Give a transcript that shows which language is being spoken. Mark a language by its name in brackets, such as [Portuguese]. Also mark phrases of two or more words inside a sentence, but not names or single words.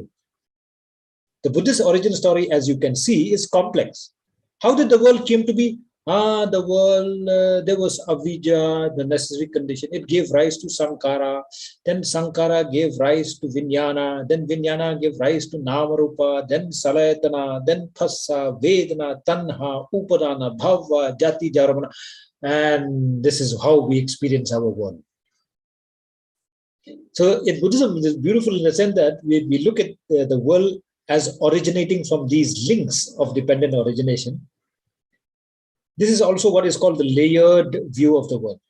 [English] The Buddhist origin story, as you can see, is complex. How did the world came to be? The world, there was avidya, the necessary condition. It gave rise to sankara. Then sankara gave rise to vijnana. Then vijnana gave rise to namarupa. Then salayatana. [Pali] Then phassa, vedana, tanha, upadana, bhava, jati, jaramana. [English] And this is how we experience our world. So in Buddhism, it is beautiful in the sense that we look at the world as originating from these links of dependent origination. This is also what is called the layered view of the world.